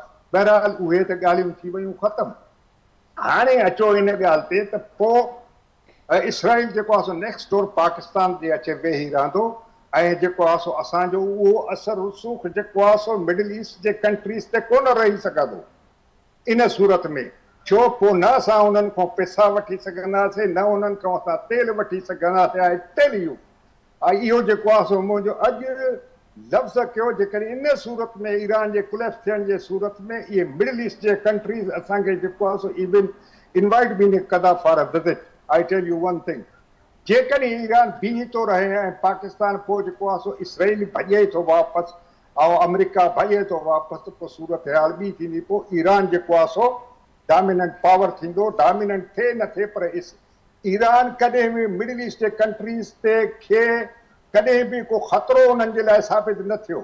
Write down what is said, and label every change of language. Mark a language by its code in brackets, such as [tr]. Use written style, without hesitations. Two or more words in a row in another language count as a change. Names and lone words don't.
[sd] बहरहाल उहे त ॻाल्हियूं थी वियूं ख़तमु। हाणे अचो इन ॻाल्हि ते त पोइ इसराइल जेको आहे सो [en] next door [sd] पाकिस्तान जे अचे वेही रहंदो, ऐं जेको आहे सो असांजो उहो असर रसूख़ जेको आहे सो मिडिल ईस्ट जे कंट्रीज़ ते कोन रही सघंदो इन सूरत में। छो पोइ न असां उन्हनि खां पैसा वठी सघंदासीं, न उन्हनि खां असां तेल वठी सघंदासीं। [en] I tell you, [sd] इहो जेको आहे सो मुंहिंजो अॼु लफ़्ज़ कयो जेकॾहिं इन सूरत में ईरान जे कोलैप्स थियण जे सूरत में इहे मिडल ईस्ट जे कंट्रीज़ असांखे जेको आहे सो [en] even invite [sd] बि न कंदा [en] for a visit. I tell you one thing, [sd] जेकॾहिं ईरान बीही थो रहे ऐं पाकिस्तान पोइ जेको आहे सो इसराइल भॼे थो वापसि ऐं अमेरिका भॼे थो वापसि, पोइ सूरत हाल ॿी थींदी, पोइ ईरान जेको आहे सो [en] dominant power [sd] थींदो। डोमिनेंट थिए न थिए पर ईरान कॾहिं बि मिडल ईस्ट जे कंट्रीज़ ते खे कॾहिं बि को ख़तरो उन्हनि जे लाइ साबित न थियो।